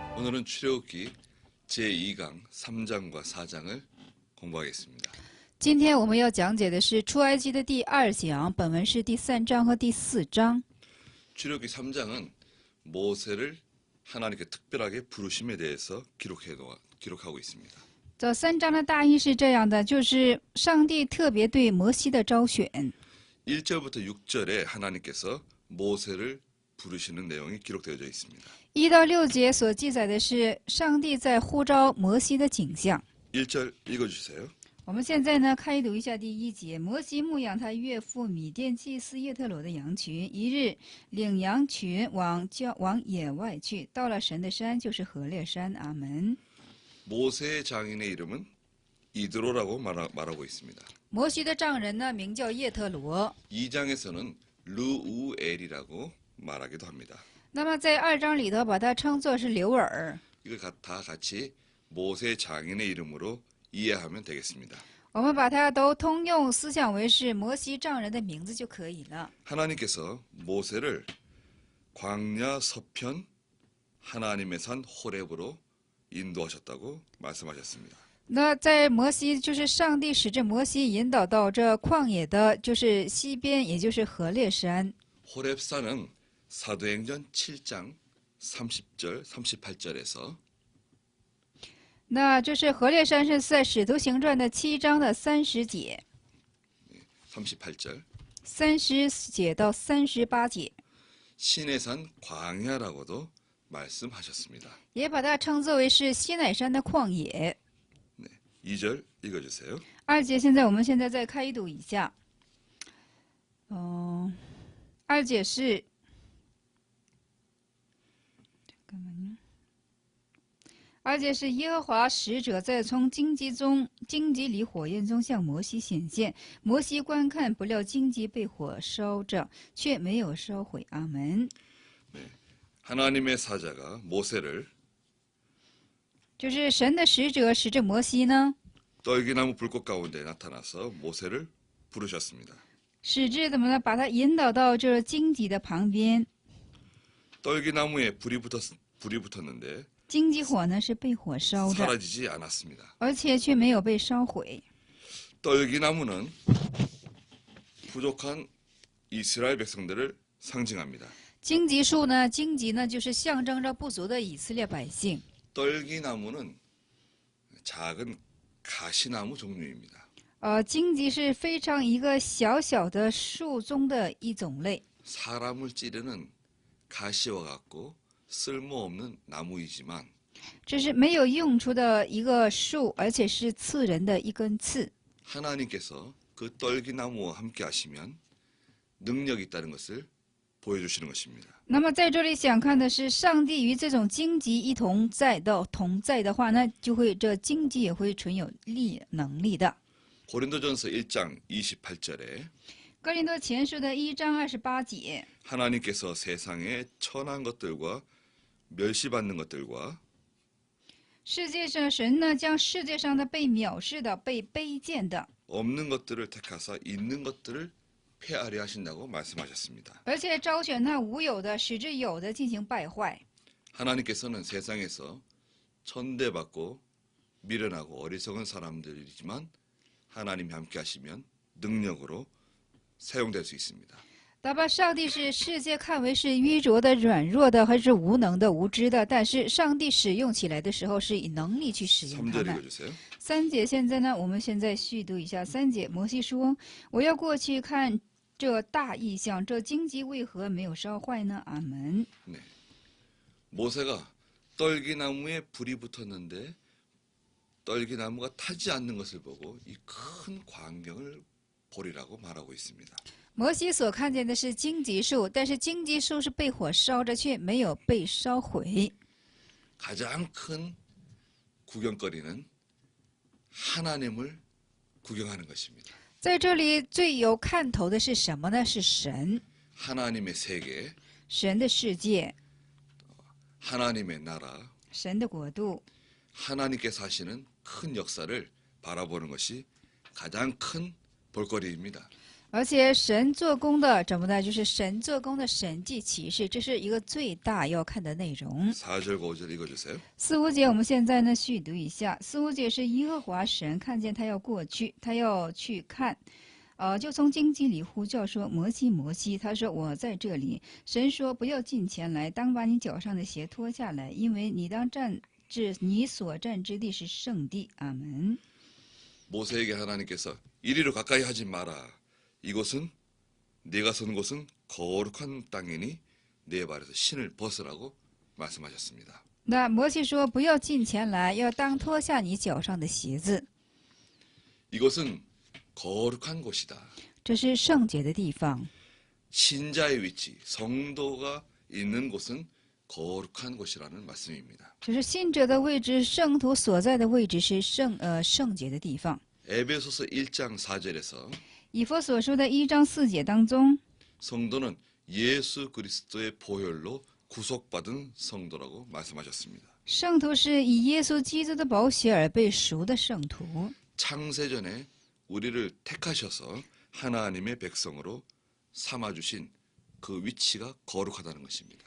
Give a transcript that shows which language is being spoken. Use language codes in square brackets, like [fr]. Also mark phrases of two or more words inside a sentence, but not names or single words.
[ko] 오늘은 출애굽기 제2강 3장과 4장을 공부하겠습니다. [zh] 今天我们要讲解的是出埃及的第2讲，本文是第3章和第4章。 [ko] 출애굽기 3장은 모세를 하나님께 특별하게 부르심에 대해서 기록하고 있습니다. [zh] 这3章的大意是这样的，就是上帝特别对摩西的招选。 [ko] 1절부터 6절에 하나님께서 모세를 부르시는 내용이 기록되어져 있습니다. [zh] 1 到6节所记载的是上帝在呼召摩西的景象。 [ko] 1절 읽어주세요. [zh] 我们现在呢，开读一下第1节。摩西牧养他岳父米甸祭司叶特罗的羊群，一日领羊群往野外去，到了神的山，就是何烈山。阿门。 [ko] 모세의 장인의 이름은 이드로라고 말하고 있습니다. [zh] 摩西的丈人呢，名叫叶特罗。 [ko] 2장에서는 르우엘이라고 말하기도 합니다. [zh] 那么在2章里头，把它称作是刘尔。 [ko] 이걸 다 같이 모세 장인의 이름으로 이해하면 되겠습니다. [zh] 我们把它都通用思想为是摩西丈人的名字就可以了。 [ko] 하나님께서 모세를 광야 서편 하나님의 산 호렙으로 인도하셨다고 말씀하셨습니다. [zh] 那在摩西，就是上帝使这摩西引导到这旷野的，就是西边，也就是何烈山。 [ko] 호렙산은 사도행전 7장 30절 38절에서 [zh] 那就是何烈山是在使徒行传的7章的30节， [ko] 38절 [zh] 30节到38节， [ko] 신의 산 광야라고도 말씀하셨습니다. [zh] 也把它称作为是西乃山的旷野。 [ko] 2절 읽어주세요. [zh] 2 节，我们现在再开读一下。2节是，2节是耶和华使者在从荆棘里火焰中向摩西显现，摩西观看，不料荆棘被火烧着，却没有烧毁。阿门。 [ko] 하나님의 사자가 모세를 [zh] 就是神的使者使着摩西呢， [ko] 떨기나무 불꽃 가운데 나타나서 모세를 부르셨습니다. [zh] 使至怎么呢？把他引导到这荆棘的旁边。 [ko] 떨기나무에 불이 붙었는데 [zh] 荆棘火呢是被火烧着， [ko] 사라지지 않았습니다. [zh] 而且却没有被烧毁。 [ko] 떨기나무는 부족한 이스라엘 백성들을 상징합니다. [zh] 荆棘树呢，荆棘呢就是象征着不足的以色列百姓。 [ko] 떨기나무는 작은 가시나무 종류입니다. [zh] 荆棘是非常一个小小的树中的一种类， [ko] 사람을 찌르는 가시와 같고 쓸모없는 나무이지만 [zh] 这是没有用处的一个树，而且是刺人的一根刺。 [ko] 하나님께서 그 떨기나무와 함께 하시면 능력이 있다는 것을 보여주시는 것입니다. [zh] 那么在这里想看的是，上帝与这种荆棘一同在的话，那就会这荆棘也会存有能力的。 [ko] 고린도전서 1장 28절에 [zh] 哥林多前书的1章28节， [ko] 하나님께서 세상에 천한 것들과 멸시받는 것들과 [zh] 世界上神呢将世界上的被藐视的、被卑贱的， [ko] 없는 것들을 택하사 있는 것들을 폐하려 하신다고 말씀하셨습니다. [zh] 而且招选那无有的，使之有的进行败坏。 [ko] 하나님께서는 세상에서 천대받고 미련하고 어리석은 사람들이지만 하나님이 함께 하시면 능력으로 사용될 수 있습니다. [zh] 他把上帝是世界看为是愚拙的、软弱的，还是无能的、无知的，但是上帝使用起来的时候是以能力去使用他 [ko] 3절 [zh] 们。 [ko] 읽어주세요. [zh] 3节现在呢，我们现在续读一下3节。摩西说：“我要过去看这大异象，这荆棘为何没有烧坏呢？” 阿门。 [ko] 네. 모세가 떨기나무에 불이 붙었는데 떨기나무가 타지 않는 것을 보고 이 큰 광경을 보리라고 말하고 있습니다. [zh] 摩西所看见的是荆棘树，但是荆棘树是被火烧着，却没有被烧毁。 [ko] 가장 큰 구경거리는 하나님을 구경하는 것입니다. [zh] 在这里最有看头的是什么呢？是神， [ko] 하나님의 세계, [zh] 神的世界， [ko] 하나님의 나라, [zh] 神的国度， [ko] 하나님께서 하시는 큰 역사를 바라보는 것이 가장 큰 볼거리입니다. [zh] 而且神做工的怎么呢？就是神做工的神迹奇事，这是一个最大要看的内容。 [ko] 4절 5절 읽어주세요. [zh] 4、5节我们现在呢续读一下。4、5节是耶和华神看见他要过去，他要去看，就从荆棘里呼叫说：“摩西，摩西！” 他说：“我在这里。” 神说：“不要近前来，当把你脚上的鞋脱下来，因为你当站至你所站之地是圣地。” 阿门。 [ko] 모세에게 하나님께서 이리로 가까이 하지 마라. 이곳은 네가 선 곳은 거룩한 땅이니 네 발에서 신을 벗으라고 말씀하셨습니다. [zh] 那摩西说：“不要近前来，要当脱下你脚上的鞋子。 [ko] 이곳은 거룩한 곳이다. [zh] 这是圣洁的地方。 [ko] 신자의 위치, 성도가 있는 곳은 거룩한 곳이라는 말씀입니다. [zh] 就是信者的位置，圣徒所在的位置是圣洁的地方。 [ko] 에베소서 1장 4절에서 [zh] 以弗所书的1章4节当中， [ko] 성도는 예수 그리스도의 보혈로 구속받은 성도라고 말씀하셨습니다. [zh] 圣徒是以耶稣基督的宝血而被赎的圣徒。 [ko] 창세전에 우리를 택하셔서 하나님의 백성으로 삼아주신 그 위치가 거룩하다는 것입니다.